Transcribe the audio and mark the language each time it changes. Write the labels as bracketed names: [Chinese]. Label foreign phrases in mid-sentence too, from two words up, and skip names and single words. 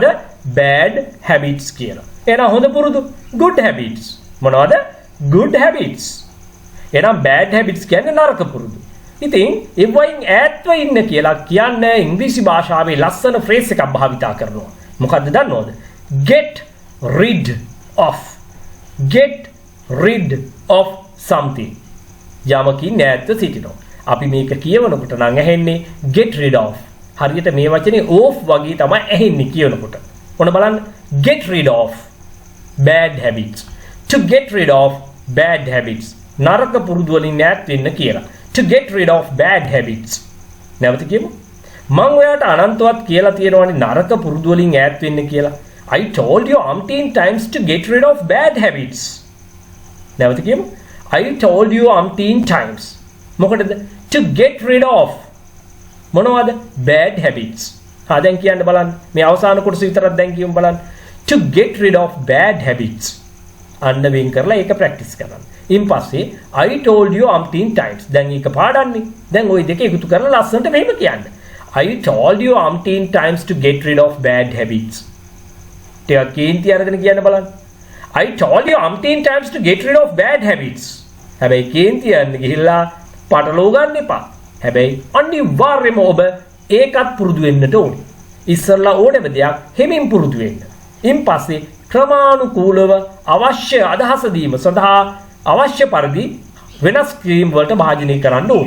[English] bad habits [Sinhala] කියලා. එහෙනම් හොඳ පුරුදු [English] good habits. [Sinhala] මොනවද? [English] good habits. [Sinhala] එහෙනම් [English] bad habits [Sinhala] කියන්නේ නරක පුරුදු. ඉතින් ඒ වයින් ඈත්ව ඉන්න කියලා කියන්නේ ඉංග්‍රීසි භාෂාවේ ලස්සන ෆ්‍රේස් එකක් භාවිතා කරනවා. මොකද්ද දන්නවද? [English] get rid of. get rid of something. [Sinhala] යමකින් ඈත්ව සිටිනවා. අපි මේක කියවනකොට නම් ඇහෙන්නේ [English] get rid of. [Sinhala] හරියට මේ වචනේ of වගේ තමයි ඇහෙන්නේ කියනකොට. ඔන්න බලන්න [English] get rid of bad habits. To get rid of bad habits. [Sinhala] නරක පුරුදු වලින් ඈත් වෙන්න කියලා. [English] To get rid of bad habits. [Sinhala] නැවත කියමු. මම ඔයාට අනන්තවත් කියලා තියෙනවානේ නරක පුරුදු වලින් ඈත් වෙන්න කියලා. [English] I told you umpteen times to get rid of bad habits. [Sinhala] නැවත කියමු. [English] I told you umpteen times. මොකටද? To get rid of මොනවද? bad habits. [Sinhala] දැන් කියන්න බලන්න. මේ අවසාන කොටස විතරක් දැන් කියමු බලන්න. [English] To get rid of bad habits. [Sinhala] අන්න වෙන් කරලා ඒක ප්‍රැක්ටිස් කරන්න. ඉන් පස්සේ [English] I told you umpteen times. [Sinhala] දැන් ඒක පාඩන්නේ. දැන් ওই දෙක එකතු කරලා ලස්සනට මෙහෙම කියන්න. [English] I told you umpteen times to get rid of bad habits. [Sinhala] ටිකක් කේන්ති අරගෙන කියන්න බලන්න. [English] I told you umpteen times to get rid of bad habits. [Sinhala] හැබැයි කේන්ති යන්න ගිහිල්ලා පටලව ගන්න එපා. හැබැයි අනිවාර්යයෙන්ම ඔබ ඒකත් පුරුදු වෙන්නට ඕනේ. ඉස්සරලා ඕනෙම දෙයක් හිමින් පුරුදු වෙන්න. ඉන් පස්සේ ක්‍රමානුකූලව අවශ්‍ය අදහස දීම සඳහා අවශ්‍ය පරිදි වෙනස් ක්‍රීම් වලට භාජනය කරන්න ඕනේ.